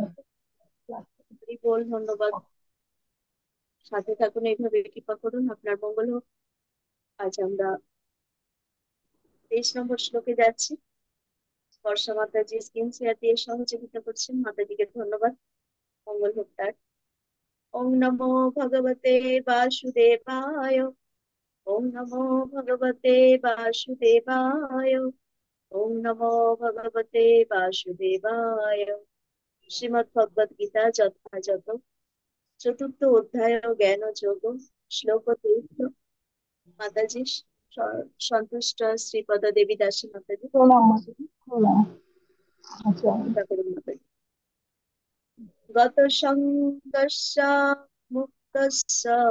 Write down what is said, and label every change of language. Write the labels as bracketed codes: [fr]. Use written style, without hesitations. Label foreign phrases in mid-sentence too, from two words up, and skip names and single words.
[bn] হরি বল, ধন্যবাদ। সাথে থাকুন, এইভাবে কৃপা করুন, আপনার মঙ্গল হোক। আজ আমরা 23 নম্বর শ্লোকে যাচ্ছি। বর্ষা মাতাজি স্ক্রিন শেয়ার দিয়ে সহযোগিতা করছেন, মাতাজিকে ধন্যবাদ, মঙ্গল হোক তার। [sa] ওম নমো ভগবতে বাসুদেবায়, ওম নমো ভগবতে বাসুদেবায়, ওম নমো ভগবতে বাসুদেবায়। [bn] শ্রীমদ্ ভগবদ গীতা যথাযথ চতুর্থ অধ্যায় জ্ঞান যোগ শ্লোক 23। মাতাজি সন্তুষ্ট শ্রীপদ দেবী দাসী মাতাজি প্রণাম মাতাজি, প্রণাম। আচ্ছা। কৃপা করুন মাতাজি। [sa] গত সঙ্গস্য মুক্তস্য